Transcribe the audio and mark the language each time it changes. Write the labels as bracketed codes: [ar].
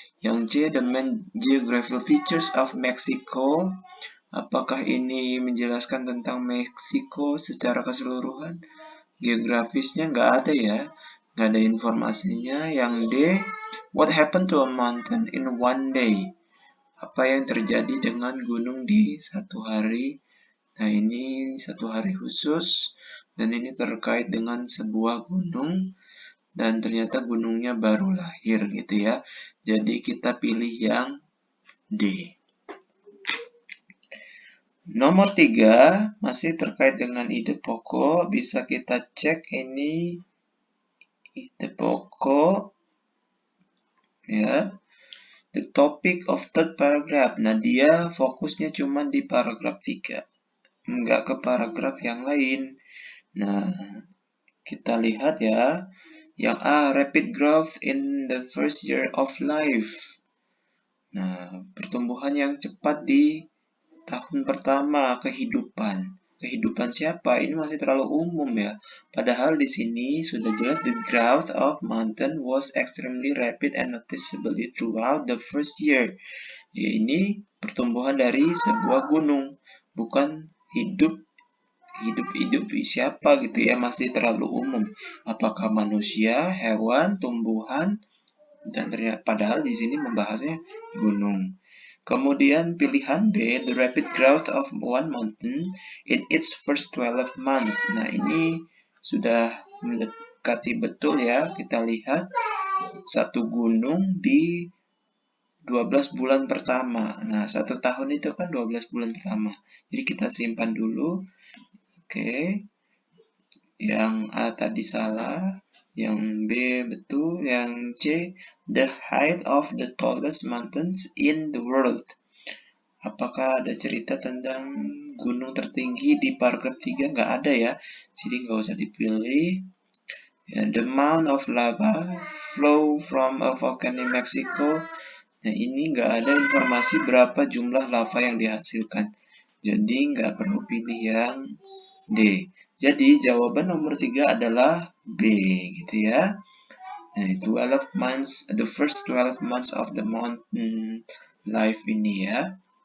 [id] Yang C, [en] the main geographical features of Mexico. [id] Apakah ini menjelaskan tentang Meksiko secara keseluruhan? Geografisnya nggak ada ya, nggak ada informasinya. Yang D, [en] what happened to a mountain in one day? [id] Apa yang terjadi dengan gunung di satu hari? Nah, ini satu hari khusus, dan ini terkait dengan sebuah gunung, dan ternyata gunungnya baru lahir gitu ya. Jadi kita pilih yang D. Nomor 3 masih terkait dengan ide pokok, bisa kita cek ini ide pokok ya. [en] The topic of third paragraph. [id] Nah, dia fokusnya cuma di paragraf 3. Enggak ke paragraf yang lain. Nah, kita lihat ya. Yang A, [en] rapid growth in the first year of life. [id] Nah, pertumbuhan yang cepat di tahun pertama kehidupan. Kehidupan siapa? Ini masih terlalu umum ya. Padahal di sini sudah jelas [en] the growth of mountain was extremely rapid and noticeably throughout the first year. [id] Ya, ini pertumbuhan dari sebuah gunung, bukan hidup siapa gitu ya, masih terlalu umum. Apakah manusia, hewan, tumbuhan, dan ternyata padahal di sini membahasnya gunung. Kemudian pilihan B, [en] the rapid growth of one mountain in its first 12 months. [id] Nah, ini sudah mendekati betul ya. Kita lihat satu gunung di 12 bulan pertama. Nah, 1 tahun itu kan 12 bulan pertama. Jadi kita simpan dulu. Oke. Yang A tadi salah, yang B betul, yang C, [en] the height of the tallest mountains in the world. [id] Apakah ada cerita tentang gunung tertinggi di paragraf 3? Nggak ada ya, jadi nggak usah dipilih. [en] The amount of lava flow from a volcano in Mexico. [id] Nah, ini nggak ada informasi berapa jumlah lava yang dihasilkan. Jadi nggak perlu pilih yang D. Jadi jawaban nomor 3 adalah B, gitu ya. [en] Nah, 12 months, the first 12 months of the mountain life [id] ini ya.